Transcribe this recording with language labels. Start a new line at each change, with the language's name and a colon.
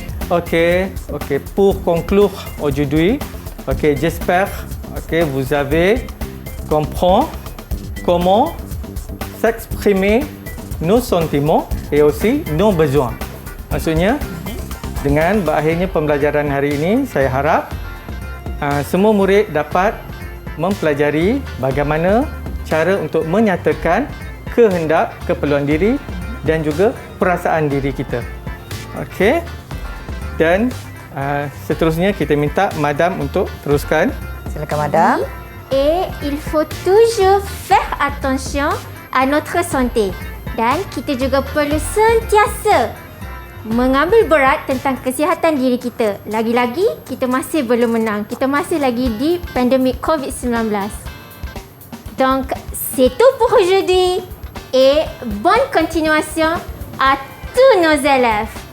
French: Ok, pour conclure aujourd'hui, j'espère que vous avez compris comment s'exprimer nos sentiments et aussi nos besoins.
Malay: Maksudnya, dengan berakhirnya pembelajaran hari ini, saya harap semua murid dapat mempelajari bagaimana cara untuk menyatakan kehendak, keperluan diri dan juga perasaan diri kita. Okey. Dan seterusnya kita minta Madam untuk teruskan. Silakan Madam.
French: Et il faut toujours faire attention à notre santé.
Malay: Dan kita juga perlu sentiasa mengambil berat tentang kesihatan diri kita. Lagi-lagi, kita masih belum menang. Kita masih lagi di pandemik COVID-19.
French: Donc, c'est tout pour aujourd'hui. Et bonne continuation à tous nos élèves.